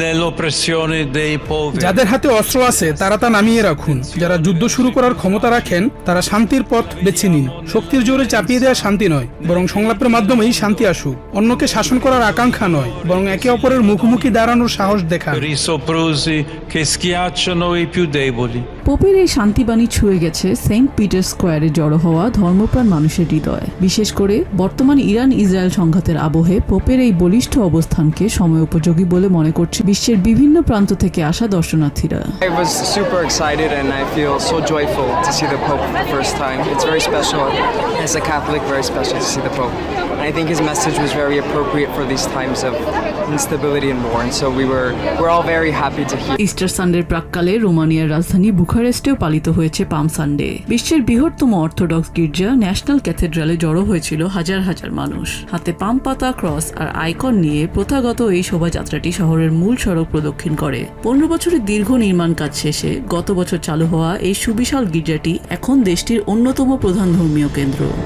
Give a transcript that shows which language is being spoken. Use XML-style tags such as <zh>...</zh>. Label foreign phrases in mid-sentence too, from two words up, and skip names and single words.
<bn>যাদের হাতে অস্ত্র আছে তারা তা নামিয়ে রাখুন। যারা যুদ্ধ শুরু করার ক্ষমতা রাখেন তারা শান্তির পথ বেছে নিন। শক্তির জোরে চাপিয়ে দেওয়া শান্তি নয়, বরং সংলাপের মাধ্যমেই শান্তি আসুক। অন্যকে শাসন করার আকাঙ্ক্ষা নয়, বরং একে অপরের মুখোমুখি দাঁড়ানোর সাহস দেখান।</bn> <it>per i soprusi che schiacciano i più deboli.</it> <bn>পোপের এই শান্তিবাণী ছুঁয়ে গেছে সেন্ট পিটার স্কোয়ারে জড়ো হওয়া ধর্মপ্রাণ মানুষের হৃদয়। বিশেষ করে বর্তমান ইরান ইসরায়েল সংঘাতের আবহে পোপের এই বলিষ্ঠ অবস্থানকে সময়োপযোগী বলে মনে করছে বিশ্বের বিভিন্ন প্রান্ত থেকে আসা দর্শনার্থীরা।</bn> <en>I was super excited and I feel so joyful to see the Pope for the first time. It's very special. As a Catholic, very special to see the Pope. And I think his message was very appropriate for these times of instability and war. And so we're all very happy to hear.</en> <bn>ইস্টার সানডের প্রাক্কালে রোমানিয়ার রাজধানী বুখারেস্টেও পালিত হয়েছে পাম সানডে। বিশ্বের বৃহত্তম অর্থোডক্স গির্জা ন্যাশনাল ক্যাথেড্রালে জড়ো হয়েছিল হাজার হাজার মানুষ। হাতে পাম পাতা, ক্রস আর আইকন নিয়ে প্রথাগত এই শোভাযাত্রাটি শহরের মূল সড়ক প্রদক্ষিণ করে। 15 বছরের দীর্ঘ নির্মাণ কাজ শেষে গত বছর চালু হওয়া এই সুবিশাল গির্জাটি এখন দেশটির অন্যতম প্রধান ধর্মীয় কেন্দ্র।</bn>